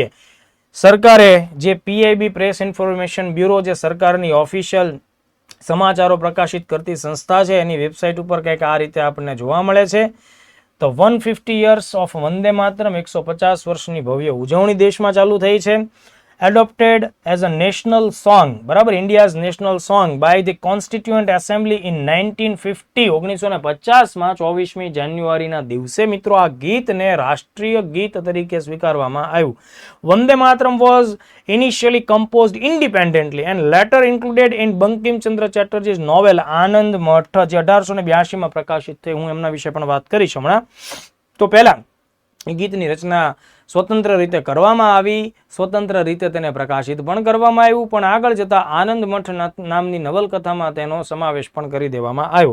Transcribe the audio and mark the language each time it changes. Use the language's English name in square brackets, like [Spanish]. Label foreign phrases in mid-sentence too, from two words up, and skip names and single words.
[Gujarati] સરકારે જે PIB પ્રેસ ઇન્ફોર્મેશન બ્યુરો, જે સરકારની ઓફિશિયલ સમાચારો પ્રકાશિત કરતી સંસ્થા છે, એની વેબસાઇટ ઉપર કંઈક આ રીતે આપણને જોવા મળે છે. તો 150 [English] years of [Gujarati] વંદે માતરમ, 150 વર્ષની ભવ્ય ઉજવણી દેશમાં ચાલુ થઈ છે. [English] adopted as a national song, બરાબર, India's national song by the Constituent Assembly in 1950. [Gujarati] 1950માં 24મી જાન્યુઆરીના દિવસે મિત્રો આ ગીતને રાષ્ટ્રીય ગીત તરીકે સ્વીકારવામાં આવ્યું. [English] વંદે માતરમ was initially composed independently and later included in બંકિમચંદ્ર ચેટર્જી's novel આનંદ મઠ, [Gujarati] જે 1882માં પ્રકાશિત થઈ. હું એમના વિશે પણ વાત કરીશ હમણાં. તો પહેલા ગીતની રચના સ્વતંત્ર રીતે કરવામાં આવી, સ્વતંત્ર રીતે તેને પ્રકાશિત પણ કરવામાં આવ્યું, પણ આગળ જતા આનંદ મઠ નામની નવલકથામાં તેનો સમાવેશ પણ કરી દેવામાં આવ્યો.